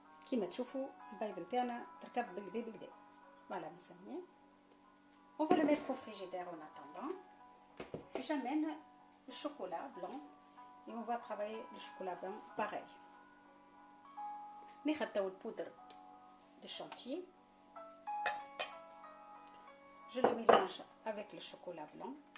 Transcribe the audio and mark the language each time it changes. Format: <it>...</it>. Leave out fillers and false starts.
<ar>كيما تشوفوا البيض نتاعنا تركب بالكدا بالكدا. فوالا مسميه.</ar> <fr>On va le mettre au frigidaire en attendant. Et j'amène le chocolat blanc et on va travailler le chocolat blanc pareil.</fr> <ar>ناخذ تاو البودر de chantilly.</ar> <fr>Je le mélange avec le chocolat blanc.</fr>